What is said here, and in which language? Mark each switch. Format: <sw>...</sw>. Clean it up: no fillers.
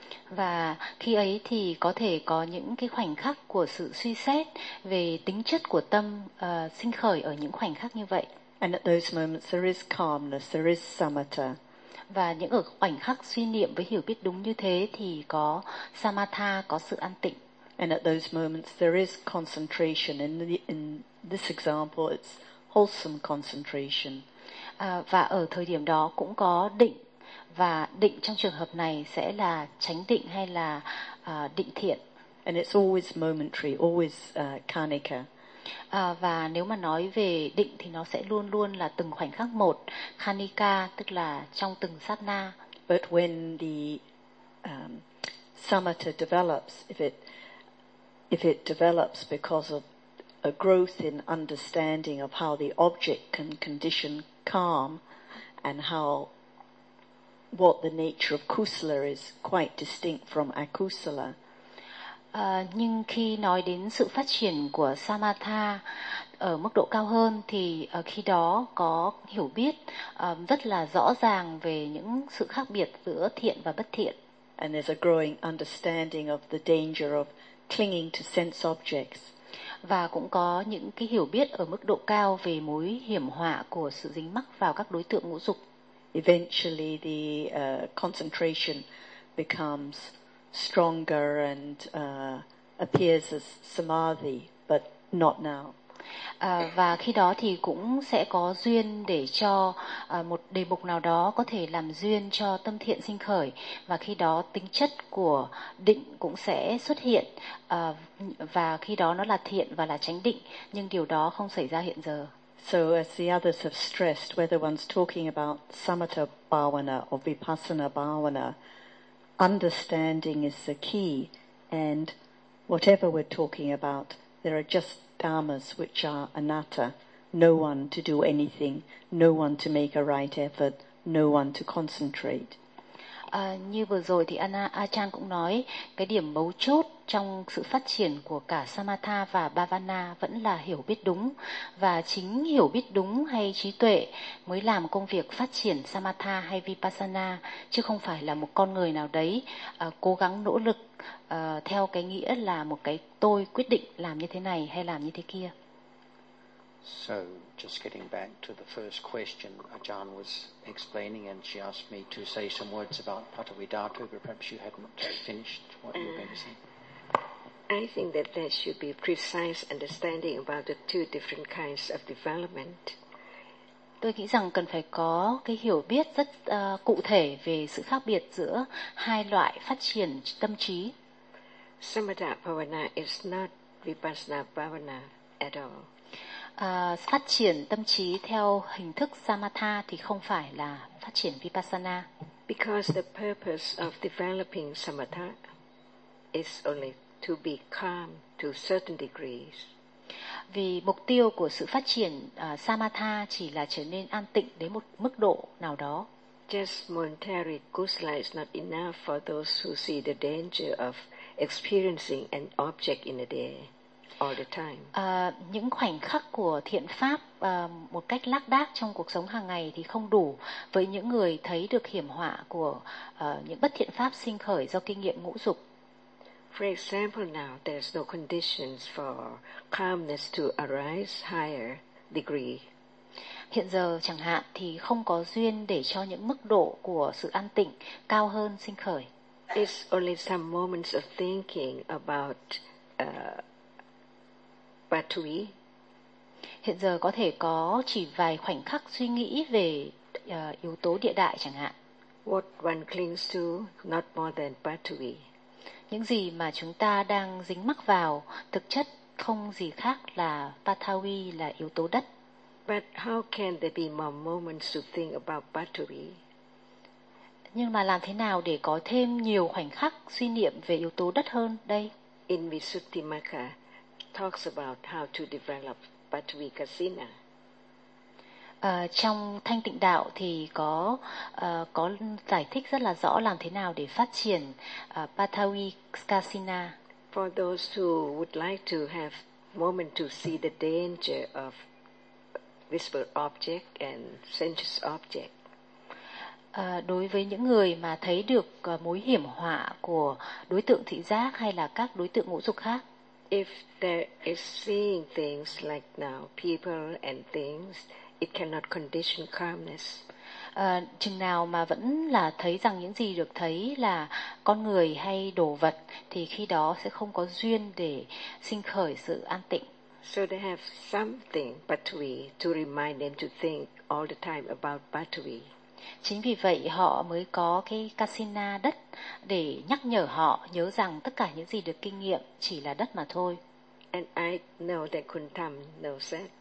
<vi>Và khi ấy thì có thể có những cái khoảnh khắc của sự suy xét về tính chất của tâm sinh khởi ở những khoảnh khắc như vậy.</vi> <en>And at those moments there is calmness, there is samatha.</en> <vi>Và những ở khoảnh khắc suy niệm với hiểu biết đúng như thế thì có samatha, có sự an tịnh.</vi> <en>And at those moments there is concentration. In this example it's wholesome concentration.</en> <vi>Và ở thời điểm đó cũng có định. Và định trong trường hợp này sẽ là chánh định hay là định thiện.</vi> <en>And it's always momentary, always karnika.</en> <vi>Và nếu mà nói về định thì nó sẽ luôn luôn là từng khoảnh khắc một, karnika, tức là trong từng sát na.</vi> <en>But when the samatha develops, if it develops because of a growth in understanding of how the object can condition calm and how what the nature of kusala is quite distinct from akusala.</en> <vi>Nhưng khi nói đến sự phát triển của samatha ở mức độ cao hơn thì khi đó có hiểu biết rất là rõ ràng về những sự khác biệt giữa thiện và bất thiện.</vi> <en>And there's a growing understanding of the danger of clinging to sense objects.</en> <vi>Và cũng có những cái hiểu biết ở mức độ cao về mối hiểm họa của sự dính mắc vào các đối tượng ngũ dục.</vi> <en>Eventually the concentration becomes stronger and appears as samadhi, but not now.</en> <vi>Và khi đó thì cũng sẽ có duyên để cho một đề mục nào đó có thể làm duyên cho tâm thiện sinh khởi, và khi đó tính chất của định cũng sẽ xuất hiện, và khi đó nó là thiện và là chánh định, nhưng điều đó không xảy ra hiện giờ.</vi> <en>So as the others have stressed, whether one's talking about samatha bhavana or vipassana bhavana, understanding is the key. And whatever we're talking about, there are just dharmas which are anatta. No one to do anything, no one to make a right effort, no one to concentrate.</en> <vi>Như vừa rồi thì Achan cũng nói cái điểm mấu chốt trong sự phát triển của cả Samatha và Bhavana vẫn là hiểu biết đúng, và chính hiểu biết đúng hay trí tuệ mới làm công việc phát triển Samatha hay Vipassana, chứ không phải là một con người nào đấy cố gắng nỗ lực theo cái nghĩa là một cái tôi quyết định làm như thế này hay làm như thế kia.</vi> <en>So just getting back to the first question Ajahn was explaining, and she asked me to say some words about Pātavidhātu, but perhaps you hadn't finished what you were going to say. I think that there should be precise understanding about the two different kinds of development.</en> <vi>Tôi nghĩ rằng cần phải có cái hiểu biết rất cụ thể về sự khác biệt giữa hai loại phát triển tâm trí.</vi> <en>Samatha Bhavana is not Vipassana Bhavana at all.</en> <vi>Phát triển tâm trí theo hình thức Samatha thì không phải là phát triển Vipassana.</vi> <en>Because the purpose of developing Samatha is only to be calm to certain degrees.</en> <vi>Vì mục tiêu của sự phát triển Samatha chỉ là trở nên an tịnh đến một mức độ nào đó.</vi> <en>Just momentary kusala is not enough for those who see the danger of experiencing an object in a day all the time.</en> <vi>Những khoảnh khắc của thiện pháp một cách lác đác trong cuộc sống hàng ngày thì không đủ với những người thấy được hiểm họa của những bất thiện pháp sinh khởi do kinh nghiệm ngũ dục.</vi> <en>For example, now there's no conditions for calmness to arise higher degree.</en> <vi>Hiện giờ chẳng hạn thì không có duyên để cho những mức độ của sự an tịnh cao hơn sinh khởi.</vi> <en>It's only some moments of thinking about Patui.</en> <vi>Hiện giờ có thể có chỉ vài khoảnh khắc suy nghĩ về yếu tố địa đại chẳng hạn.</vi> <en>What one clings to, not more than Patui.</en> <vi>Những gì mà chúng ta đang dính mắc vào thực chất không gì khác là Patawi, là yếu tố đất.</vi> <en>But how can there be more moments to think about Patui?</en> <vi>Nhưng mà làm thế nào để có thêm nhiều khoảnh khắc suy niệm về yếu tố đất hơn đây?</vi> <en>In Visuddhimagga talks about how to develop Patui Kasina.</en> <vi>Trong Thanh Tịnh Đạo thì có giải thích rất là rõ làm thế nào để phát triển Patawi Kasina.</vi> <en>For those who would like to have moment to see the danger of visible object and sensuous object.</en> <vi>Đối với những người mà thấy được mối hiểm họa của đối tượng thị giác hay là các đối tượng ngũ dục khác.</vi> <en>If there is seeing things like now, people and things, it cannot condition calmness.</en> <vi>Chừng nào mà vẫn là thấy rằng những gì được thấy là con người hay đồ vật thì khi đó sẽ không có duyên để sinh khởi sự an tịnh.</vi> <en>So they have something Patui to remind them to think all the time about Patui.</en> <vi>Chính vì vậy họ mới có cái kasina đất để nhắc nhở họ nhớ rằng tất cả những gì được kinh nghiệm chỉ là đất mà thôi.</vi> <en>And I know that Khun Tham knows that.</en>